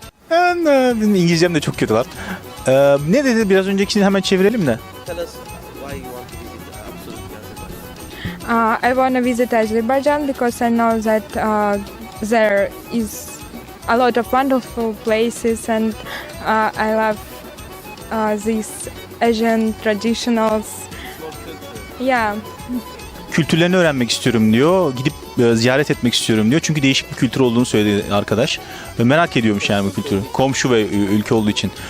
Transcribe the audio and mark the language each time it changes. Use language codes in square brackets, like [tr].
[tr] Benim İngilizcem de çok kötü var. Ne dedi biraz öncekini hemen çevirelim de. [en] Tell us why you want to visit absolutely Azerbaijan. I want to visit Azerbaijan because I know that there is a lot of wonderful places, and I love these Asian traditionals. Yeah. [tr] Kültürlerini öğrenmek istiyorum diyor. Gidip ziyaret etmek istiyorum diyor. Çünkü değişik bir kültür olduğunu söyledi arkadaş. Ve merak ediyormuş yani bu kültürü. Komşu ve ülke olduğu için.